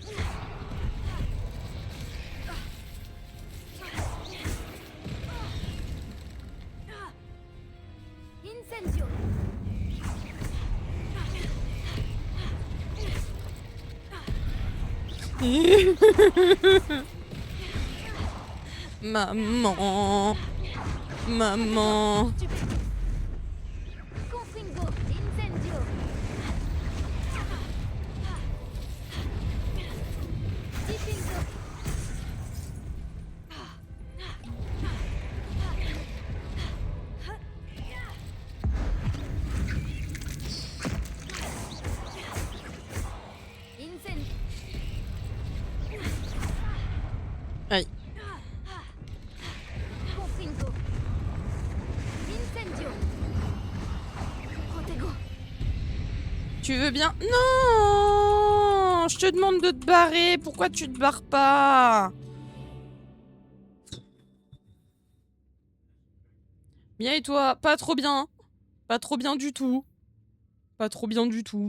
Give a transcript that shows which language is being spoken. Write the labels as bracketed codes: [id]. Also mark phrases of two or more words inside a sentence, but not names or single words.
[la] Incendio. [fr] Maman. Maman. [la] Confringo. Incendio. Dipingo. Incendio. [fr] Aïe. [la] Confringo. Incendio. Protego. [fr] Tu veux bien? Non! Je te demande de te barrer. Pourquoi tu te barres pas? Bien et toi? Pas trop bien. Pas trop bien du tout. Pas trop bien du tout.